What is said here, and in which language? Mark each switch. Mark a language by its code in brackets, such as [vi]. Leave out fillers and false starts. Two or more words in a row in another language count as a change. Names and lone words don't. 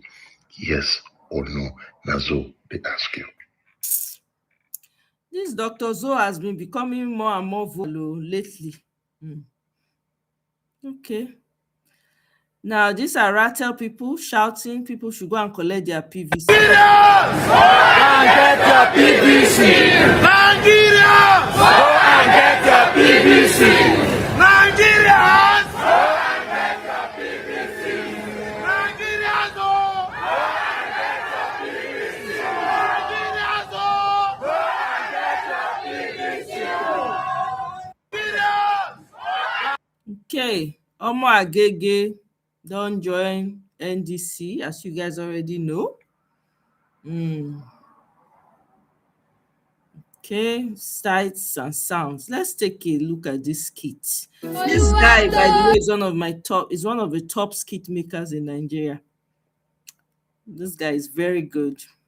[en] Yes or no? Nazo, they ask you. This Dr. Zo has been becoming more and more vocal lately. Okay. Now, these are Rattle people shouting people should go and collect their PVC. Nigerians! Go and get your PVC! Nigerians! Go and get your PVC! Nigerians! Go and get your PVC! Nigerians! Go and get your PVC! Nigerians! Go and get your PVC! Okay. Omoye don't join NDC, as you guys already know. Okay, sights and sounds. Let's take a look at this skit. This guy, by the way, is one of the top skit makers in Nigeria. This guy is very good.